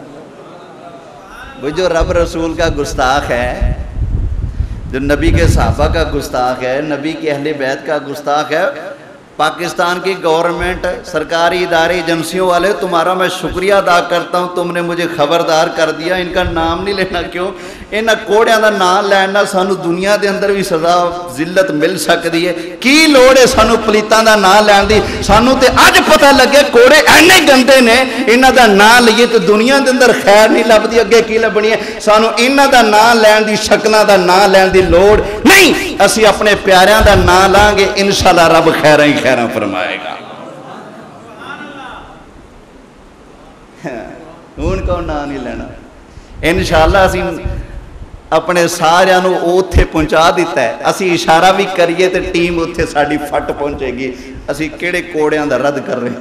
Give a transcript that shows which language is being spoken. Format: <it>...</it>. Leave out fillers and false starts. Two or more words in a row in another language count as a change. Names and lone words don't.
<ur>وہ جو رب رسول کا گستاخ ہے، جو نبی کے صحابہ کا گستاخ ہے، نبی کے اہل بیت کا گستاخ ہے، پاکستان کی گورنمنٹ، سرکاری ادارے، ایجنسیوں والے، تمہارا میں شکریہ ادا کرتا ہوں، تم نے مجھے خبردار کر دیا، ان کا نام نہیں لینا۔</ur> <pa>کیوں؟ انہاں کوڑیاں دا نام لینا سانو دنیا دے اندر بھی سزا ذلت مل سکتی ہے، کی لوڑ ہے سانو پلیتاں دا نام لین دی؟ سانو تے اج پتہ لگے کوڑے اینے گندے نے، انہاں دا نام لئیے تو دنیا دے اندر خیر نہیں لبدی، اگے کی لبنی ہے؟ سانو انہاں دا نام لین دی، شکلاں دا نام لین دی لوڑ نہیں، اسی اپنے پیاریاں دا نام لیں گے، انشاءاللہ رب خیراں ہی خیراں فرمائے گا۔</pa> <ur>ان کو نام نہیں لینا،</ur> <pa>انشاءاللہ اسی اپنے سارے نو اوتھے پہنچا دیتا ہے، اسی اشارہ بھی کریے تو ٹیم اوتھے ساڑی فٹ پہنچے گی، اسی کیڑے کوڑیاں دا رد کر رہے ہیں۔</pa>